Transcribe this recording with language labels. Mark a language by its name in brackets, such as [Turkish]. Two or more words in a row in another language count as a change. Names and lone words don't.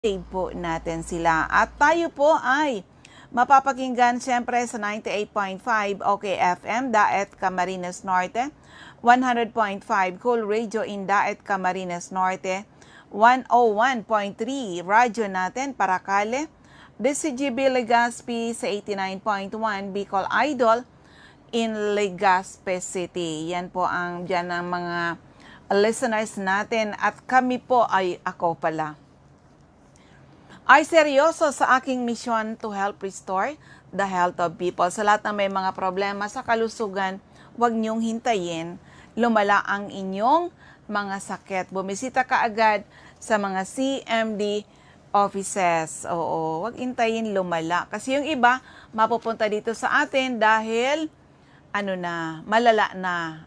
[Filipino] save po natin sila. At tayo po ay mapapakinggan siyempre sa 98.5 OKFM, Daet Camarines Norte, 100.5 Cool Radio in Daet Camarines Norte, 101.3 radyo natin Paracale, DCGB Legazpi sa 89.1 Bicol Idol in Legazpi City. Yan po ang dyan ang mga listeners natin at kami po ay ako pala ay seryoso sa aking misyon [English] to help restore the health of people. [Filipino] Sa lahat na may mga problema sa kalusugan, huwag niyong hintayin lumala ang inyong mga sakit. Bumisita ka agad sa mga CMD offices. Oo, huwag hintayin lumala. Kasi yung iba, mapupunta dito sa atin dahil malala na.